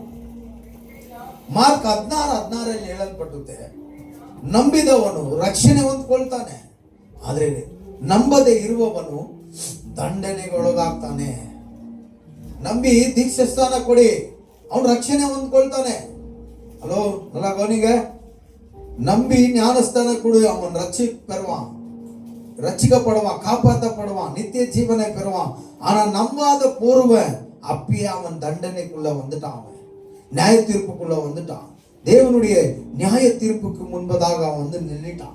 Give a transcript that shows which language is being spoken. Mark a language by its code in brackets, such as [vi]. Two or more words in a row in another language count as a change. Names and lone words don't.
[kn] ಮಾರ್ಕ್ 16:16 ಹೇಳಲ್ಪಟ್ಟುತ್ತೆ, ನಂಬಿದವನು ರಕ್ಷಣೆ ಹೊಂದ್ಕೊಳ್ತಾನೆ, ಆದ್ರೆ ನಂಬದೆ ಇರುವವನು ದಂಡನೆಗೊಳಗಾಗ್ತಾನೆ. ನಂಬಿ ದೀಕ್ಷಾ ಸ್ಥಾನ ಕೊಡಿ, ಅವನು ರಕ್ಷಣೆ ಹೊಂದ್ಕೊಳ್ತಾನೆ. ಹಲೋ, ಅವನಿಗೆ ನಂಬಿ [ta] ஞானஸ்தான கொடு, அவன் ரட்சிக்கப்படுவான், காப்பாற்றப்படுவான், நித்திய ஜீவனை பெறுவான். ஆனா நம்பாத போருவன் அப்பயே அவன் தண்டனைக்குள்ள வந்துட்டான், அவன் நியாய தீர்ப்புக்குள்ள வந்துட்டான். தேவனுடைய நியாய தீர்ப்புக்கு முன்பதாக அவன் வந்து நின்னுட்டான்.